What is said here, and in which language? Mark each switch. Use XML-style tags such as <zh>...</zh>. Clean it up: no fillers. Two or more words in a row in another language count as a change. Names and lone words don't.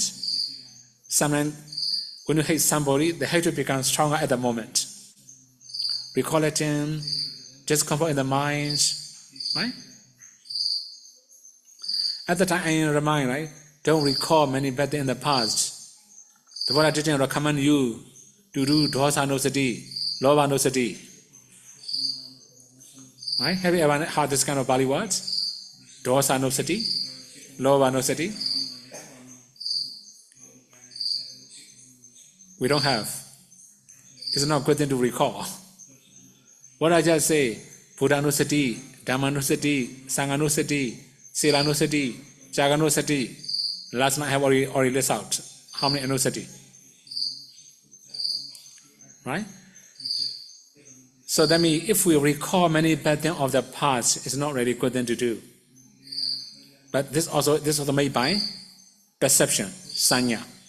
<en>Sometimes when you hate somebody, the hatred becomes stronger at the moment. Recollecting, discomfort in the mind, right? At the time, I remind, right? Don't recall many bad things in the past. The Buddha didn't recommend you to do</en> <pi>dosa no sati, lobha no sati.</pi> <en>Right? Have you ever heard this kind of Pali words?</en> <pi>Dosa no sati, lobha no sati.</pi> <en>We don't have. It's not a good thing to recall. What I just say,</en> <pi>Buddha no sati, Dhamma no sati, Sangha no sati, Sila no sati, Jaga no sati.</pi> <en>Last night I have already listed out how many</en> <pi>no sati.</pi> <en>Right? So that means if we recall many bad things of the past, it's not really good thing to do. But this also made by perception, sanya.</en>